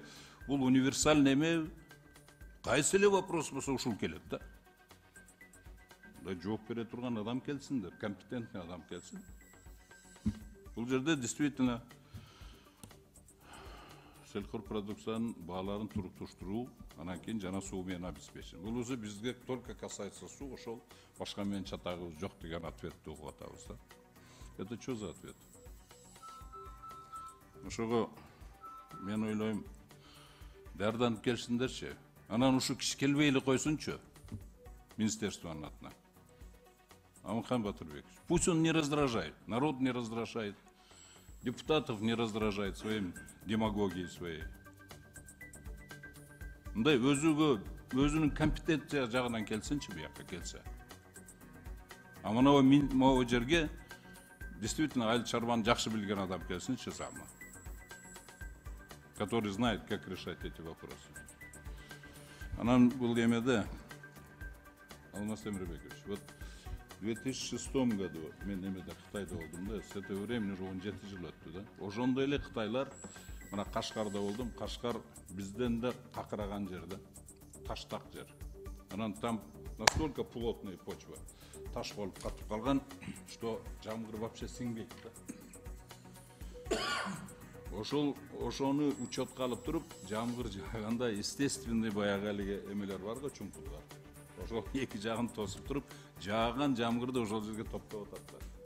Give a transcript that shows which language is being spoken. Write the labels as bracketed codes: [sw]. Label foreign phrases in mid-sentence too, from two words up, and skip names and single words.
[ky] Бул универсальный эме кайсы эле вопрос болсо ушул келет да. Жооп бере турган адам келсин деп, компетентный адам келсин. Бул жерде действительно сельхозпродукциянын бааларын туруктуштуруу, анан кийин жана суу менен обеспечение. Бул өзү бизге [ru] только касается [ky] суу, ошол башка менен чатагыбыз жок деген ответти угуп атабыз да. [ru] Это что за ответ? [ky] Ошого мен ойлойм, даярданып келишсиндерчи. Анан ушу киши келбей эле койсунчу министерствонун атына. Амурхан Батырбекович. [ru] Пусть он не раздражает, народ не раздражает, депутатов не раздражает своим демагогией своей. [ky] Мындай өзүнүн компетенция жагынан келсинчи буякка келсе. [ru] А могу [ky] жерге действительно айыл чарбаны жакшы билген адам келсинчи [ru] самы, который знает, как решать эти вопросы. [ky] Анан бул эмеде Алмаз Темирбекович, [ru] вот в 2006 году [ky] мен эмеде Кытайда болдум да, [ru] с этого времени уже [ky] 17 жыл өттү да. Ошондой эле Кытайлар, мына Кашкарда болдум, Кашкар бизден да какыраган жер да, таштак жер. [ru] Анан там настолько плотная почва, [ky] таш болуп катып калган, что жамгыр вообще сиңбейт да. Ошону учетко алып туруп, жамгыр жааганда естественный баягы эле эмелер бар го, чуңкурлар. Ошол эки жагын тосуп туруп, жааган жамгырды ошол жерге топтоп атат да.